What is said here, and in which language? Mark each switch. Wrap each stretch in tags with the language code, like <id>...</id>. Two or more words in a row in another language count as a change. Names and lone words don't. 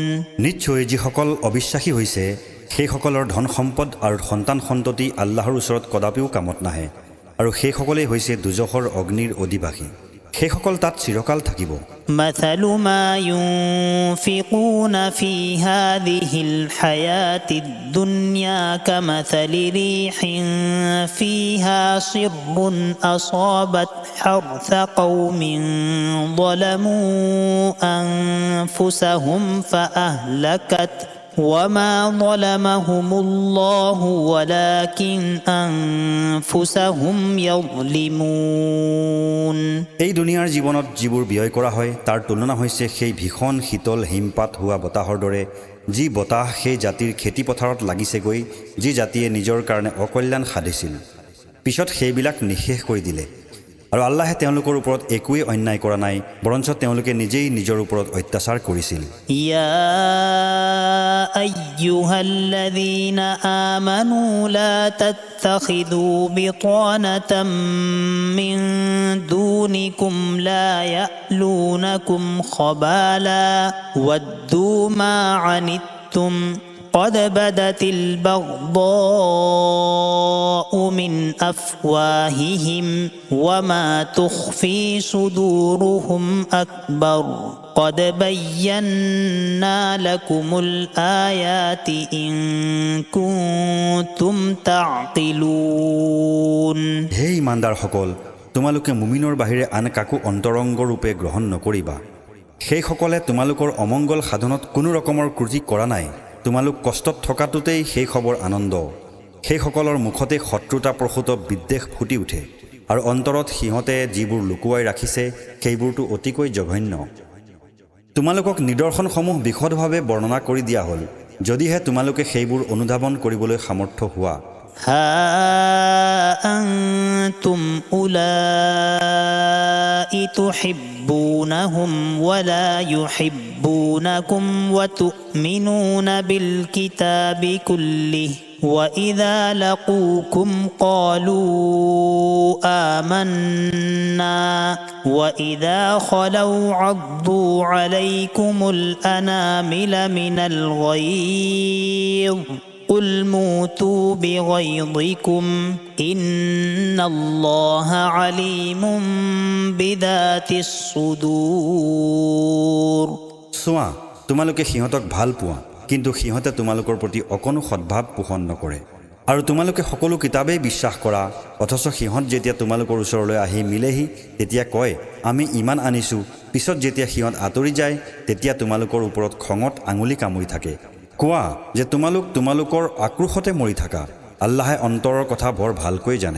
<as>নিশ্চয় যিসকল অবিশ্বাসী হৈছে সেইসকলৰ ধন সম্পদ আৰু সন্তান সন্ততি আল্লাহৰ ওচৰত কদাপিও কামত নাহে আৰু সেইসকলেই হৈছে দুজখৰ অগ্নিৰ অধিবাসী সেইসকল তাত চিৰকাল থাকিব</as> <ar>مثل ما ينفقون في هذه الحياة الدنيا كمثل ريح فيها صر أصابت حرث قوم ظلموا أنفسهم وما ظلمهم الله ولكن أنفسهم يظلمون</ar> <as>এই দুনিয়াৰ জীৱনত যিবোৰ ব্যয় কৰা হয় তাৰ তুলনা হৈছে সেই ভীষণ শীতল হিমপাত হোৱা বতাহৰ দৰে যি বতাহ সেই জাতিৰ খেতি পথাৰত লাগিছেগৈ যি জাতিয়ে নিজৰ কাৰণে অকল্যাণ সাধিছিল পিছত সেইবিলাক নিঃশেষ কৰি দিলে আৰু আল্লাহে তেওঁলোকৰ ওপৰত একোৱে অন্যায় কৰা নাই বৰঞ্চ তেওঁলোকে নিজেই নিজৰ ওপৰত অত্যাচাৰ কৰিছিল</as> <ar>يا أيها الذين آمنوا لا تتخذوا بطانة من دونكم لا يألونكم خبالا ودوا ما عنتم قد بدت البغضاء من أفواههم وما تخفي صدورهم أكبر قد بينا لكم الآيات إن كنتم تعقلون</ar> <as>হে ইমানদাৰসকল তোমালোকে মুমিনৰ বাহিৰে আন কাকো অন্তৰংগ ৰূপে গ্ৰহণ নকৰিবা সেইসকলে তোমালোকৰ অমংগল সাধনত কোনো ৰকমৰ ত্ৰুটি কৰা নাই তোমালোক কষ্টত থকাটোতেই সেই খবৰ আনন্দ সেইসকলৰ মুখতে শত্ৰুতা প্ৰসূত বিদ্বেষ ফুটি উঠে আৰু অন্তৰত সিহঁতে যিবোৰ লুকুৱাই ৰাখিছে সেইবোৰটো অতিকৈ জঘন্য তোমালোকক নিদৰ্শনসমূহ বিশদভাৱে বৰ্ণনা কৰি দিয়া হ'ল যদিহে তোমালোকে সেইবোৰ অনুধাৱন কৰিবলৈ সামৰ্থ্য হোৱা</as> <ar>ها أنتم أولئك تحبونهم ولا يحبونكم وتؤمنون بالكتاب كله وإذا لقوكم قالوا آمنا وإذا خلوا عضوا عليكم الأنامل من الغيظ قل موتوا بغيظكم إن الله عليم بذات الصدور</ar> <as>চোৱা তোমালোকে সিহঁতক ভাল পোৱা কিন্তু সিহঁতে তোমালোকৰ প্ৰতি অকণো সদ্ভাৱ পোষণ নকৰে আৰু তোমালোকে সকলো কিতাপেই বিশ্বাস কৰা অথচ সিহঁত যেতিয়া তোমালোকৰ ওচৰলৈ আহি মিলেহি তেতিয়া কয় আমি ইমান আনিছোঁ পিছত যেতিয়া সিহঁত আঁতৰি যায় তেতিয়া তোমালোকৰ ওপৰত খঙত আঙুলি কামুৰি থাকে কোৱা যে তোমালোকৰ আক্ৰোশতে মৰি থাকা আল্লাহে অন্তৰৰ কথা বৰ ভালকৈ জানে</as>